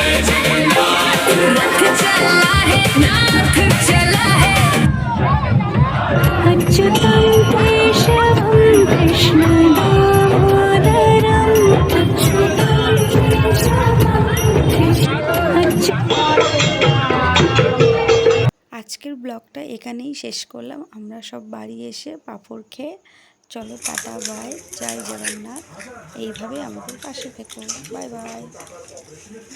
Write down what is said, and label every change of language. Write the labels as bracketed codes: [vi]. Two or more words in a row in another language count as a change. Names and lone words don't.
[hi] रथ चला है, नाथ चला है। [sa] अच्युतं केशवं कृष्ण दामोदरम् अच्युतं केशवं कृष्ण [bn] আজকের ব্লগটা এখানেই শেষ করলাম। আমরা সব বাড়ি এসে পাঁপড় খেয়ে চলো [en] tata bye, [bn] জয় জগন্নাথ। এইভাবে আমাদের পাশে থেকো। [en] bye bye.